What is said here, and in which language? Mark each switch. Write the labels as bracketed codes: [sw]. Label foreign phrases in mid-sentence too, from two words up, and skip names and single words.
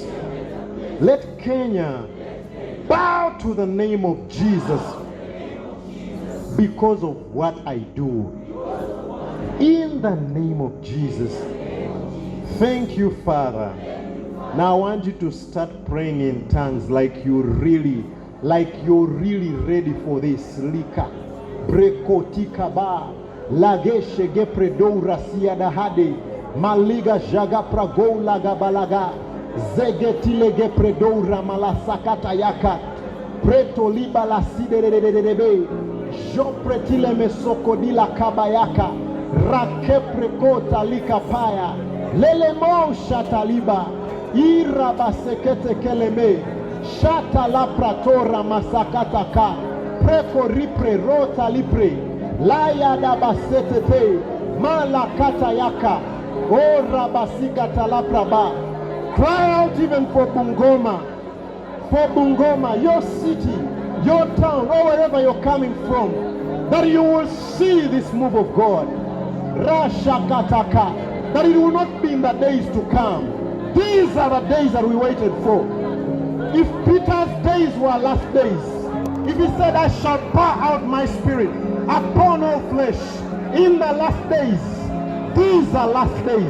[en] Let Kenya bow to the name of Jesus because of what I do. In the name of Jesus. Thank you, Father. Now I want you to start praying in tongues like you're really ready for this. Lika brekotika ba lageshe gepredoura siada hade maliga jaga prago laga balaga zegetile gepredoura malasakata yaka preto liba la siderebe jopretile mesokodila kabayaka rakeprekota likapaya lelemo shataliba irabasekete keleme shata la pratora masakataka preko ripre rota lipre laya da basetete malakata yaka ora basikata la praba. Cry out even for Bungoma, your city, your town, or wherever you're coming from, that you will see this move of God. Rashakataka, that it will not be in the days to come. These are the days that we waited for. If Peter's days were last days, if he said, I shall pour out my spirit upon all flesh in the last days, these are last days.